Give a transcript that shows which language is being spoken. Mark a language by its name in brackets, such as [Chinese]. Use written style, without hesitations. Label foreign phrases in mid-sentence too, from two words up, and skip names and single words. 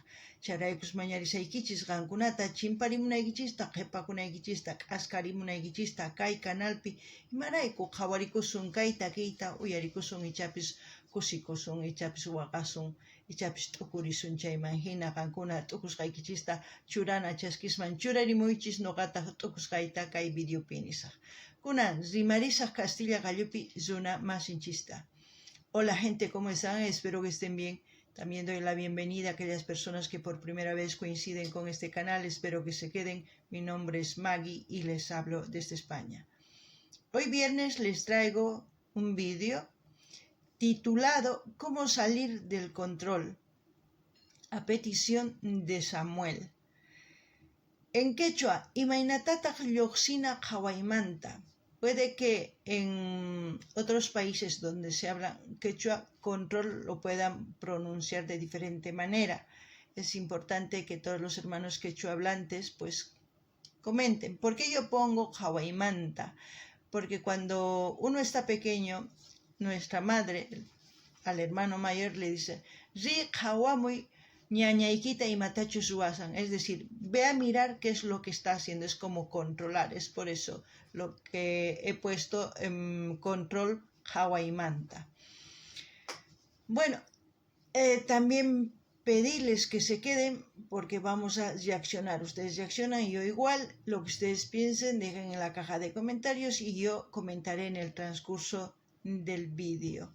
[Quechua] Chayraykus mañarisaykichis qankunata chimparimunaykichista, qhipakunaykichista, k'askarimunaykichista kay kanalpi imarayku qhawarikusun kay takiyta uyarikusun ichapis kusikusun, ichapis waqasun, ichapis t'ukurisun chayman hina qankuna t'ukusqaykichista churana chaskisman churarimuychis noqata t'ukusqayta kay videopi nisaq. Kunan rimarisaq Castilla Gallupi zuna masinchista. [Spanish] Hola gente, ¿cómo están? Espero que estén bien. También doy la bienvenida a aquellas personas que por primera vez coinciden con este canal. Espero que se queden. Mi nombre es Maggie y les hablo desde España. Hoy viernes les traigo un vídeo titulado ¿Cómo salir del control? A petición de Samuel. En quechua, [Quechua] imaynatataq lluqsina qawaymanta. [Spanish] Puede que en otros países donde se habla quechua, control lo puedan pronunciar de diferente manera. Es importante que todos los hermanos quechua hablantes pues comenten. ¿Por qué yo pongo qawaymanta? Porque cuando uno está pequeño, nuestra madre al hermano mayor le dice, [Quechua] ri qawamuy ñañaykita imatachus ruwasan, [Spanish] es decir, ve a mirar qué es lo que está haciendo, es como controlar, es por eso lo que he puesto en control qawaymanta. Bueno, también pedirles que se queden porque vamos a reaccionar, ustedes reaccionan y yo igual, lo que ustedes piensen dejen en la caja de comentarios y yo comentaré en el transcurso del vídeo.